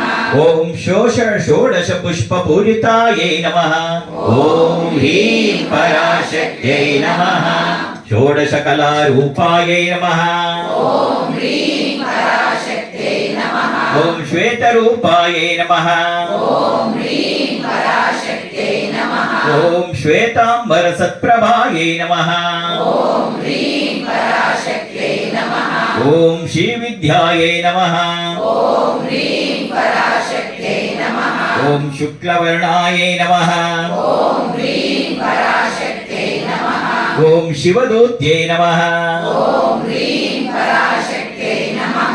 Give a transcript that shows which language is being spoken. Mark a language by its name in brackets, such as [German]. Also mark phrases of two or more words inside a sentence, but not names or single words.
[Sanskrit] ಓಂ ಷೋಡಶ ಪುಷ್ಪ ಪೂರಿತಾಯೈ ನಮಃ ಓಂ ಹ್ರೀಂ ಪರಾಶಕ್ತ್ಯೈ ನಮಃ ಷೋಡಶ ಕಲಾರೂಪಾಯೈ ನಮಃ ಓಂ ಹ್ರೀಂ ಪರಾಶಕ್ತೈ ನಮಃ ಓಂ ಶ್ವೇತರೂಪಾಯೈ ನಮಃ ಓಂ ಹ್ರೀಂ ಪರಾಶಕ್ತೈ ನಮಃ ಓಂ ಶ್ವೇತಾಂಬರ ಸತ್ಪ್ರಭಾಯೈ ನಮಃ ಓಂ ಹ್ರೀಂ ಪರಾಶಕ್ತೈ ನಮಃ ಓಂ ಶ್ರೀವಿದ್ಯಾಯೈ ನಮಃ ಓಂ ಹ್ರೀಂ ಪರಾಶಕ್ತೈ ನಮಃ ಓಂ ಶುಕ್ಲವರ್ಣಾಯೈ ನಮಃ ಓಂ ಹ್ರೀಂ ಪರಾಶಕ್ತೈ ನಮಃ ಓಂ ಶಿವದೂತ್ಯೈ ನಮಃ ಓಂ ಹ್ರೀಂ ಪರಾಶಕ್ತೈ ನಮಃ